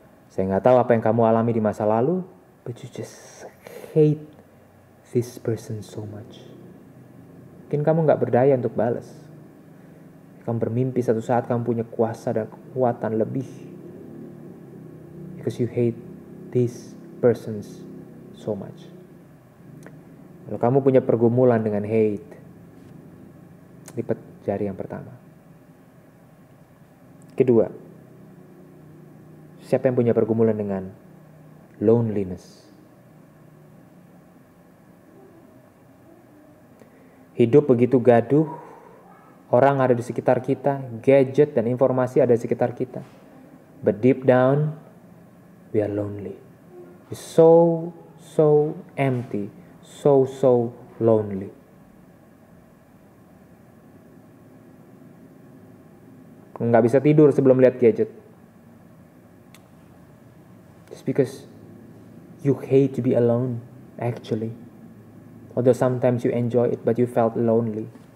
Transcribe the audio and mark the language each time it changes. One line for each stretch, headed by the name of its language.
Indonesian: Saya nggak tahu apa yang kamu alami di masa lalu,
English: but you just hate this person so much.
Indonesian: Mungkin kamu nggak berdaya untuk balas. Kamu bermimpi satu saat kamu punya kuasa dan kekuatan lebih.
English: Because you hate these persons so much.
Indonesian: Kalau kamu punya pergumulan dengan hate, lipat jari yang pertama. Kedua, siapa yang punya pergumulan dengan loneliness? Hidup begitu gaduh, orang ada di sekitar kita, gadget dan informasi ada di sekitar kita.
English: But deep down, we are lonely. We're so empty, so lonely.
Indonesian: Nggak bisa tidur sebelum lihat gadget.
English: Just because you hate to be alone, actually. Although sometimes you enjoy it, but you felt lonely.